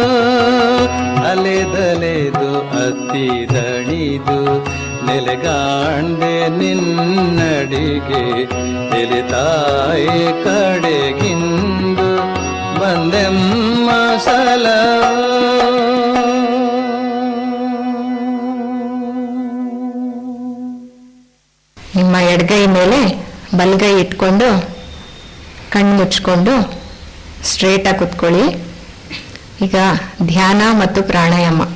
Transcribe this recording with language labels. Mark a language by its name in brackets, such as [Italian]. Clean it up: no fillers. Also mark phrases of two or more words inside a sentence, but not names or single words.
[Kannada] ಅಲೆದಲೆದು ಅತಿ ದಣಿದು ನೆಲೆಗಾಂಡೆ ನಿನ್ನಡಿಗೆ ಎಲಿತಾಯೆ ಕಡೆಗಿಂದು ಬಂದೆಮ್ಮ ಸಲಹೋ. ನಿಮ್ಮ ಎಡಗೈ ಮೇಲೆ ಬಲಗೈ ಇಟ್ಕೊಂಡು ಕಣ್ಣು ಮುಚ್ಕೊಂಡು ಸ್ಟ್ರೇಟಾಗಿ ಕೂತ್ಕೊಳ್ಳಿ. ಈಗ ಧ್ಯಾನ ಮತ್ತು ಪ್ರಾಣಾಯಾಮ.